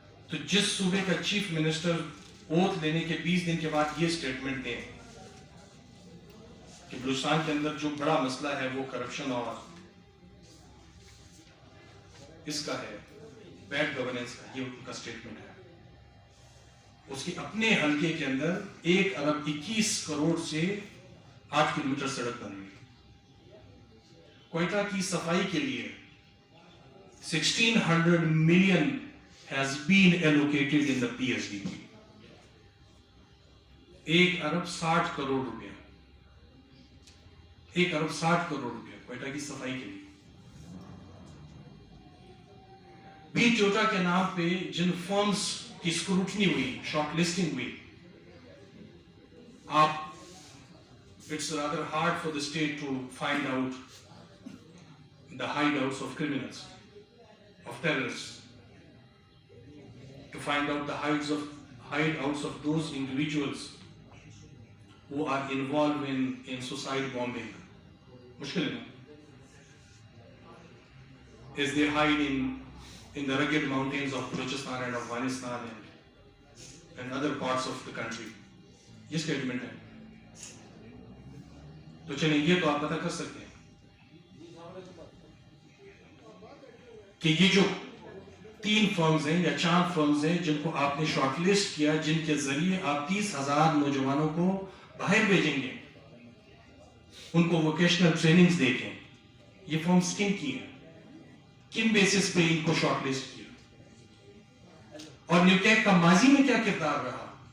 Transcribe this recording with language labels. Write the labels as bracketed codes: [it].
[ur] تو جس صوبے کا چیف منسٹر اوتھ لینے کے 20 دن کے بعد یہ سٹیٹمنٹ دیں کہ بلوچستان کے اندر جو بڑا مسئلہ ہے وہ کرپشن اور اس کا ہے بیڈ گورننس کا, یہ ان کا سٹیٹمنٹ ہے. اس کے اپنے حلقے کے اندر 1 ارب 21 کروڑ سے 8 کلومیٹر سڑک بن گئی. کوئٹہ کی صفائی کے لیے [en] 1600 million has been allocated in the PSDP. [ur] 1 ارب 60 کروڑ روپیہ 1 ارب 60 کروڑ روپیہ کوئٹہ کی صفائی کے لیے. بی ٹوٹا کے نام پہ جن فرمز کی اسکروٹنی ہوئی, شارٹ لسٹنگ ہوئی, [en] it's rather hard for the state to find out the hideouts of criminals, of terrorists, to find out the hideouts of those individuals who are involved in suicide bombing. [ur] Mushkil hai, [en] as they hide in the rugged mountains of Balochistan and Afghanistan and other parts of the country. [ur] یہ statement ہے. تو چلیں یہ تو آپ پتہ کر سکتے ہیں کہ یہ جو 3 فرمز ہیں یا 4 فرمز ہیں جن کو آپ نے شارٹ لسٹ کیا, جن کے ذریعے آپ 30,000 نوجوانوں کو باہر بھیجیں گے, ان کو ووکیشنل ٹریننگز دے کے, یہ فرمز کن کی ہیں, کن بیسس پہ ان کو شارٹ لسٹ کیا, اور نیوٹیک کا ماضی میں کیا کردار رہا.